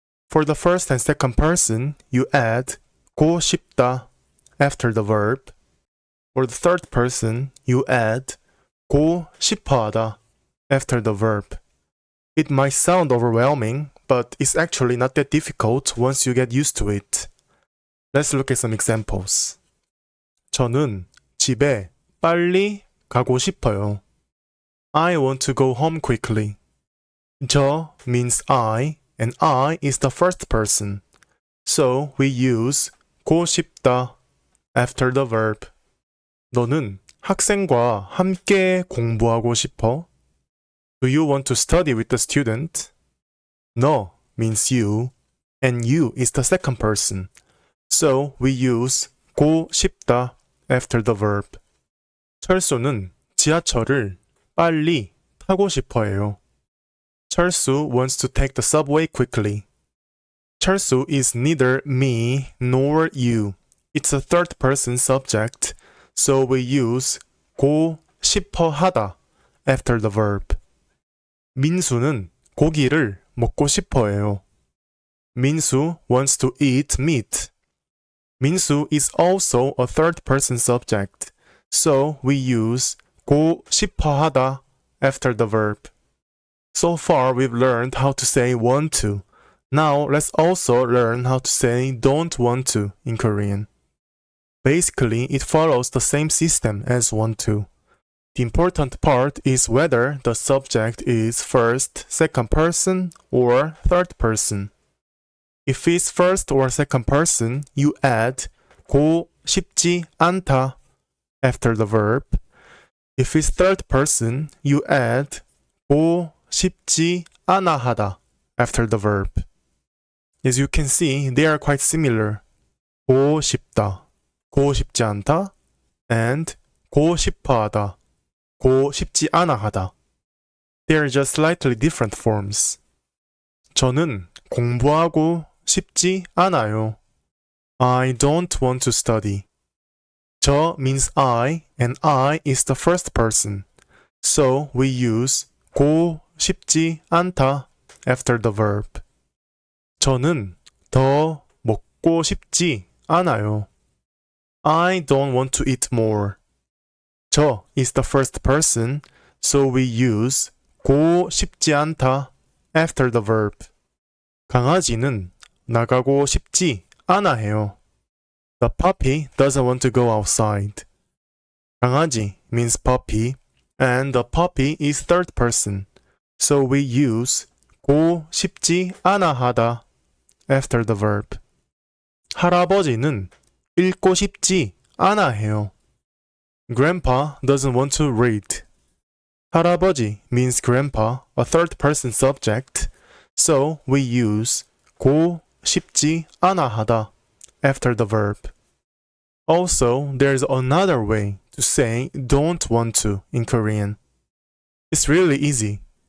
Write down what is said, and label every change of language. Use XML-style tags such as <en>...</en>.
<en>For the first and second person, you add</en> <ko>고 싶다</ko> <en>after the verb. For the third person, you add</en> <ko>고 싶어하다</ko> <en>after the verb. It might sound overwhelming, but it's actually not that difficult once you get used to it. Let's look at some examples.</en> <ko>저는 집에 빨리 가고 싶어요.</ko> <en>I want to go home quickly.</en> <ko>저</ko> <en>means I, and I is the first person. So we use</en> <ko>고 싶다</ko> <en>after the verb.</en> <ko>너는 학생과 함께 공부하고 싶어?</ko> <en>Do you want to study with the student?</en> <ko>너</ko> <en>means you, and you is the second person. So we use</en> <ko>고 싶다</ko> <en>after the verb.</en> <ko>철수는 지하철을 빨리 타고 싶어 해요.</ko> <en>철수 wants to take the subway quickly. 철수 is neither me nor you. It's a third person subject, so we use</en> <ko>고 싶어 하다</ko> <en>after the verb.</en> <ko>민수는 고기를 먹고 싶어 해요.</ko> <en>민수 wants to eat meat. 민수 is also a third person subject, so we use</en> <ko>고 싶어 하다</ko> <en>after the verb. So far, we've learned how to say want to. Now, let's also learn how to say don't want to in Korean. Basically, it follows the same system as want to. The important part is whether the subject is first, second person, or third person. If it's first or second person, you add</en> <ko>고 싶지 않다</ko> <en>after the verb. If it's third person, you add</en> <ko>고 쉽지 않아 하다</ko> <en>after the verb. As you can see, they are quite similar.</en> <ko>고 싶다, 고 싶지 않다,</ko> <en>and</en> <ko>고 싶어 하다, 고 싶지 않아 하다.</ko> <en>They are just slightly different forms.</en> <ko>저는 공부하고 싶지 않아요.</ko> <en>I don't want to study.</en> <ko>저</ko> <en>means I, and I is the first person. So we use</en> <ko>고 싶지 않다</ko> <en>after the verb.</en> <ko>저는 더 먹고 싶지 않아요.</ko> <en>I don't want to eat more.</en> <ko>저</ko> <en>is the first person, so we use</en> <ko>고 싶지 않다</ko> <en>after the verb.</en> <ko>강아지는 나가고 싶지 않아 해요.</ko> <en>The puppy doesn't want to go outside.</en> <ko>강아지</ko> <en>means puppy, and the puppy is third person. So we use</en> <ko>고 싶지 않아 하다</ko> <en>after the verb.</en> <ko>할아버지는 읽고 싶지 않아 해요.</ko> <en>Grandpa doesn't want to read.</en> <ko>할아버지</ko> <en>means grandpa, a third person subject. So we use</en> <ko>고 싶지 않아 하다</ko> <en>after the verb. Also, there's another way to say don't want to in Korean. It's really easy.</en>